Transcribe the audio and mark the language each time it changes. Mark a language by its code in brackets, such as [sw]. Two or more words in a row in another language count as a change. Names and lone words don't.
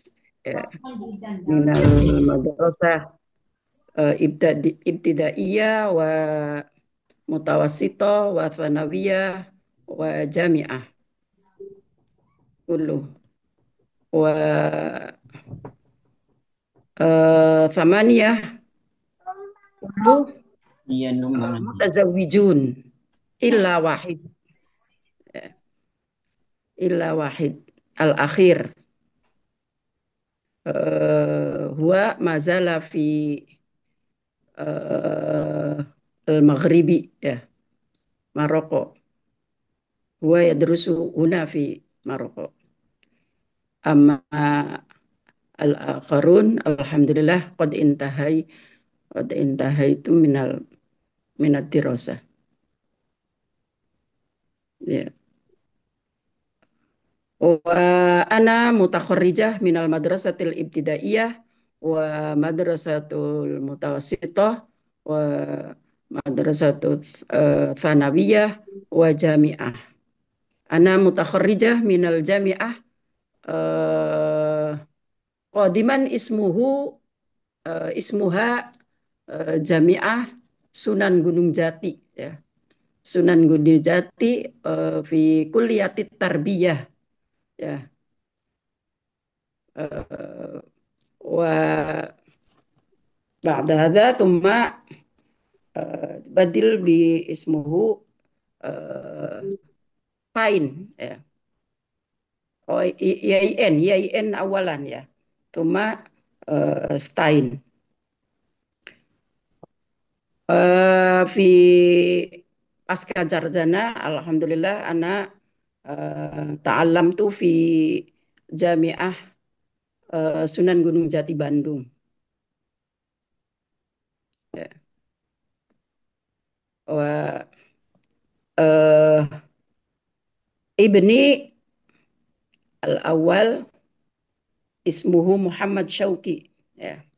[ar] من المدرسة الابتدائية والمتوسطة والثانوية والجامعة كلهم وثمانية كلهم [id] Iya, nomor. [ar] متزوجون إلا واحد الأخير هو ما زال في المغرب يا، Maroko. هو يدرس هنا في Maroko. أما الآخرون الحمد لله قد انتهيت من الدراسة. يا. وأنا متخرجة من المدرسة الابتدائية والمدرسة المتوسطة والمدرسة الثانوية والجامعة. أنا متخرجة من الجامعة قديما اسمها جامعة Sunan Gunung Jati يا. Sunan Gunung Jati fi kulliyatit tarbiyah ya. وبعد هذا ثم بدل باسمه Tain يا. أوه يعني أولا يا. Thumma Stain. Fi [id] pasca sarjana [ar] الحمد لله أنا تعلمت في جامعة Sunan Gunung Jati Bandung. يا. وابني الأول اسمه Muhammad Syauqi يا.